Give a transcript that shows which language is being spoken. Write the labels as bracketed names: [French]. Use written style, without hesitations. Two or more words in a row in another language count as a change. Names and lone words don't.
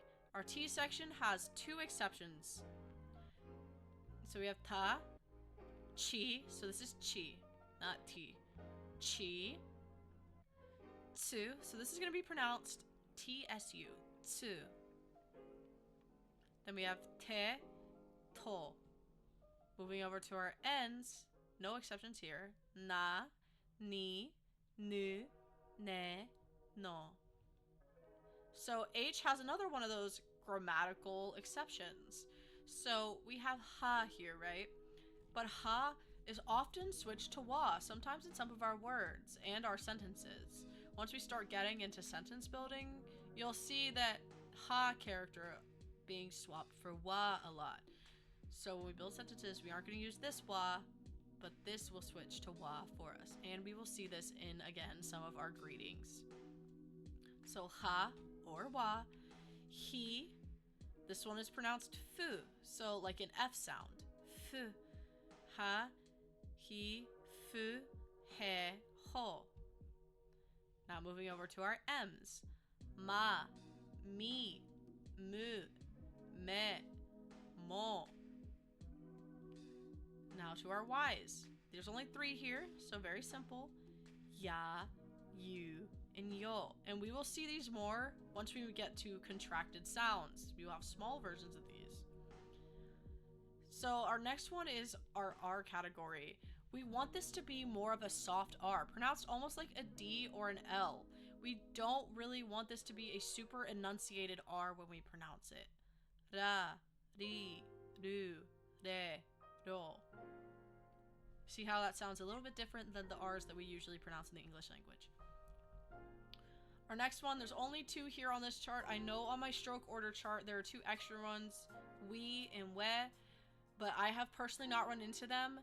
[English] Our T section has 2 exceptions. So we have [Japanese] ta, chi, [English] so this is chi, not T. [Japanese] Chi, tsu, [English] so this is going to be pronounced T-S-U, tsu. Then we have [Japanese] te, to. [English] Moving over to our N's, no exceptions here. [Japanese] Na, ni, nu, ne, no. [English] So H has another one of those grammatical exceptions. So we have ha here, right? But ha is often switched to wa, sometimes in some of our words and our sentences. Once we start getting into sentence building, you'll see that ha character being swapped for wa a lot. So when we build sentences, we aren't going to use this wa, but this will switch to wa for us. And we will see this in, again, some of our greetings. So ha or wa, he, this one is pronounced fu, so like an F sound. [Japanese] Fu, ha, he, fu, he, ho. [English] Now moving over to our M's. [Japanese] Ma, mi, mu, me, mo. [English] Now to our Y's. There's only 3 here, so very simple. Ya, you, and yo. And we will see these more once we get to contracted sounds. We will have small versions of these. So our next one is our R category. We want this to be more of a soft R, pronounced almost like a D or an L. We don't really want this to be a super enunciated R when we pronounce it. [Japanese] Ra, ri, ru, re, ro. [English] See how that sounds a little bit different than the R's that we usually pronounce in the English language. Our next one, there's only 2 here on this chart. I know on my stroke order chart there are 2 extra ones, we and we, but I have personally not run into them.